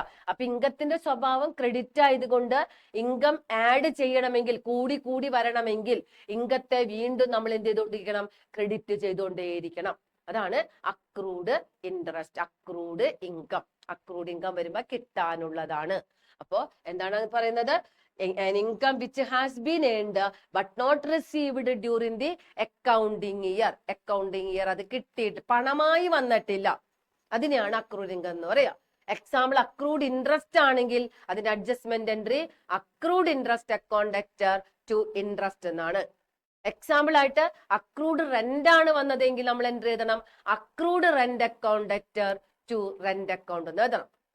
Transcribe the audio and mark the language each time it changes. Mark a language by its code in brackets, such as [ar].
[ml] അപ്പൊ ഇൻകത്തിന്റെ സ്വഭാവം ക്രെഡിറ്റ് ആയതുകൊണ്ട് ഇൻകം ആഡ് ചെയ്യണമെങ്കിൽ കൂടി കൂടി വരണമെങ്കിൽ ഇൻകത്തെ വീണ്ടും നമ്മൾ എന്ത് ചെയ്തുകൊണ്ടിരിക്കണം, ക്രെഡിറ്റ് ചെയ്തുകൊണ്ടേയിരിക്കണം. അതാണ് accrued interest, accrued income. Accrued income വരുമ്പോ കിട്ടാനുള്ളതാണ്. അപ്പോ എന്താണ് പറയുന്നത്, [en] an income which has been earned but not received during the accounting year. [ml] Accounting year അത് കിട്ടിയിട്ട് പണമായി വന്നിട്ടില്ല, അതിനെയാണ് അക്രൂഡ് ഇൻകം എന്ന് പറയാ. എക്സാമ്പിൾ അക്രൂഡ് ഇൻട്രസ്റ്റ് ആണെങ്കിൽ അതിന്റെ adjustment entry accrued interest account to interest എന്നാണ്. എക്സാമ്പിൾ ആയിട്ട് അക്രൂഡ് റെന്റ് ആണ് വന്നതെങ്കിൽ നമ്മൾ എൻട്രി എഴുതണം accrued rent account to rent account എന്ന് എഴുതണം.